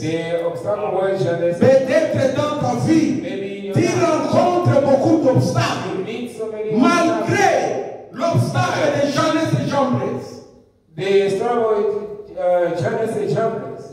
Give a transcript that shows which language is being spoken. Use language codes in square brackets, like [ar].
[en] The obstacle was Janice. [fr] Peut-être dans ta vie, [en] Maybe in your [fr] tu [en] life, [fr] rencontres d'obstacles. [en] You meet so many obstacles. [fr] Malgré l'obstacle de Jannes et Jambres. [en] They struggle with Jannes and Jambres.